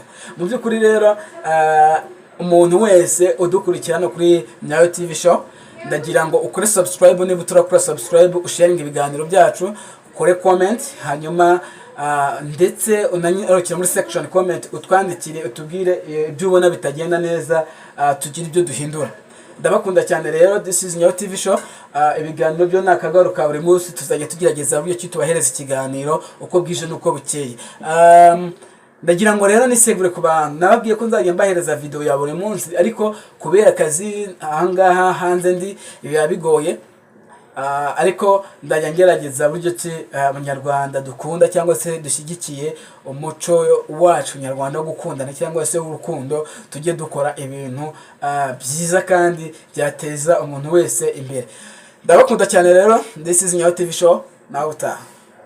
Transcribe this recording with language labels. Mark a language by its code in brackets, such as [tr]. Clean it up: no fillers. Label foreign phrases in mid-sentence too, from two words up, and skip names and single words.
[rw] Mu by'ukuri rero umuntu wese udukurikirana kuri Nyayo TV show, ndagira ngo ukore subscribe, niba uturakora subscribe, usharinga ibiganiro byacu, ukore comment, hanyuma ndetse unanyarukira muri [en] section comment [rw] utwandikire utubwire ibyo ubona bitagenda neza, tugira ibyo duhindura. Ndabakunda cyane rero. [en] This is Nyayo TV show. [rw] Ibiganiro byo nakagaruka buri munsi, tuzajya tugerageza buryo ki tubahereza ikiganiro uko bwije nuko bukeye. Ndagira ngo rero nisegure ku bantu, nababwiye ko nzajya mbahereza video ya buri munsi, ariko kubera akazi ahangaha hanze ndi biba bigoye. Ariko ndajya ngerageza buryo ki abanyarwanda dukunda cyangwa se dushyigikiye umuco wacu nyarwanda wo gukundana cyangwa se urukundo, tujye dukora ibintu byiza kandi byateza umuntu wese imbere. Ndabakunda cyane rero. [en] This is Nyayo TV show. [rw] Nawe utaha.